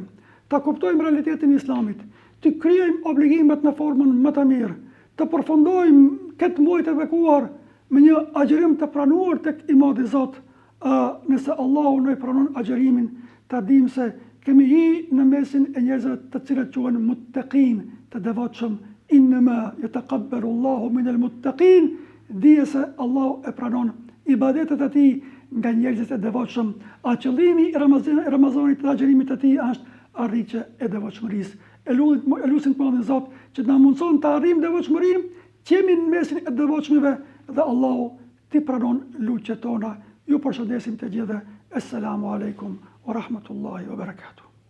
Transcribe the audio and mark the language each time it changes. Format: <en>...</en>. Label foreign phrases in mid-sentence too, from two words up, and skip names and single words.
<sq>Ta kuptojmë realitetin e Islamit, të krijojmë obligimet në formën më të mirë, të përfundojmë këtë muaj të bekuar me një agjërim të pranuar tek i madhi Zot. Nëse Allahu na pranon agjërimin, ta dimë se kemi hi në mesin e njerëzve të cilët quhen muttaqin, të devotshëm.</sq> <ar>إنما يتقبل الله من المتقين,</ar> <sq>dije se Allahu e pranon ibadetet e tij nga njerëzit e devotshëm. A qëllimi i Ramazanit dhe agjërimit të tij është arritje e devotshmërisë. E lutim të Madhin Zot që na mundson të arrijmë devotshmërinë, që jemi në mesin e devotshmëve dhe Allahu t'i pranon lutjet tona. Ju përshëndesim të gjithëve.</sq> <ar>السلام عليكم ورحمة الله وبركاته.</ar>